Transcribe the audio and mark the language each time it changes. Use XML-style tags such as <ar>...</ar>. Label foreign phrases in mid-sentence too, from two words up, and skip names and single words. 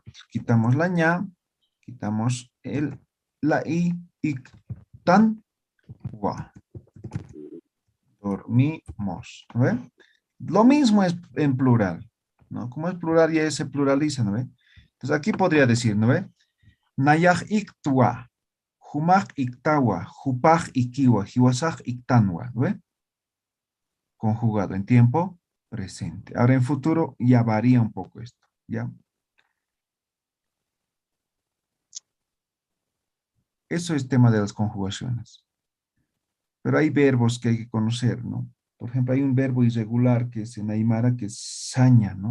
<es>Quitamos la ña, quitamos la i, ik, tan, gua. Dormimos, ¿no ve? Lo mismo es en plural, ¿no? Como es plural ya se pluraliza, ¿no ve? Entonces aquí podría decir, ¿no ve?</es> <ay>Nayaj iktua, humaj iktawa, jupaj ikiwa, hiwasaj iktanwa,</ay> <es>¿no ve? Conjugado en tiempo presente. Ahora en futuro ya varía un poco esto, ¿ya? Eso es tema de las conjugaciones. Pero hay verbos que hay que conocer, ¿no? Por ejemplo, hay un verbo irregular que es en Aymara, que es saña, ¿no?</es>